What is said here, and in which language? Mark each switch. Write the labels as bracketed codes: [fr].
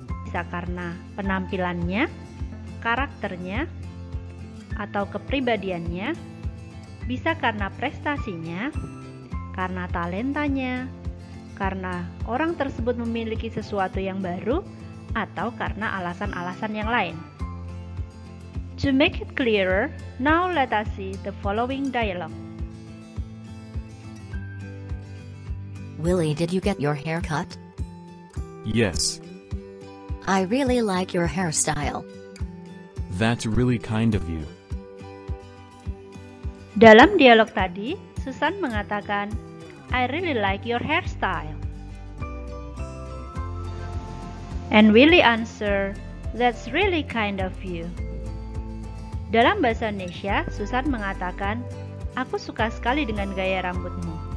[id] Bisa karena penampilannya, karakternya, atau kepribadiannya, bisa karena prestasinya, karena talentanya, karena orang tersebut memiliki sesuatu yang baru, atau karena alasan-alasan yang lain. [en] To make it clearer, now let us see the following dialogue. Willy, did you get your hair cut? Yes. I really like your hairstyle. That's really kind of you. [id] Dalam dialog tadi, [en] Susan [id] mengatakan, [en] "I really like your hairstyle." And Willy answer, "That's really kind of you." [id] Dalam bahasa Indonesia, Susan mengatakan, "Aku suka sekali dengan gaya rambutmu."